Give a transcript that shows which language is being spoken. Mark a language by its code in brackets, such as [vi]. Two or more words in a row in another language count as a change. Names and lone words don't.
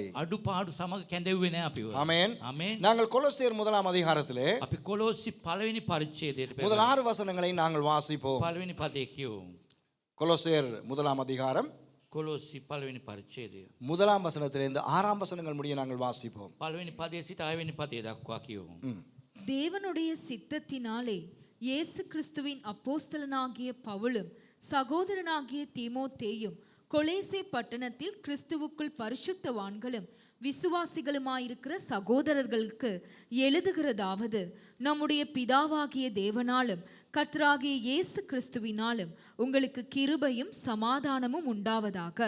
[si] අඩුපාඩු සමග කැඳෙව්වේ නැහැ අපිව. [ta] ஆமென். [si] ආමේன். [ta] நாங்கள் கொலோசியர் 1 அதிகாரத்திலே [si] අපි කොලොස්සි පළවෙනි පරිච්ඡේදයට [ta] முதல் 6 வசனங்களை நாங்கள் வாசிப்போம். [si] පළවෙනි පදේ කියවමු. [ta] கொலோசியர் 1 அதிகாரம் [si] කොලොස්සි පළවෙනි පරිච්ඡේදය. [ta] 1 வசனத்திலிருந்து 6 வசனங்கள் முடிய நாங்கள் வாசிப்போம். [si] පළවෙනි පදේ සිට 6 වෙනි පදේ දක්වා කියවමු. [ta] தேவனுடைய சித்தத்தினாலே இயேசு கிறிஸ்துவின் அப்போஸ்தலனாகிய பவுலும் சகோதரனாகிய தீமோத்தேயும் கொலேசே பட்டணத்தில் கிறிஸ்துவுக்குள் பரிசுத்தவான்களும் விசுவாசிகளுமாயிருக்கிற சகோதரர்களுக்கு எழுதுகிறதாவது, நம்முடைய பிதாவாகிய தேவனாலும் கர்த்தராகிய இயேசு கிறிஸ்துவினாலும் உங்களுக்கு கிருபையும் சமாதானமும் உண்டாவதாக.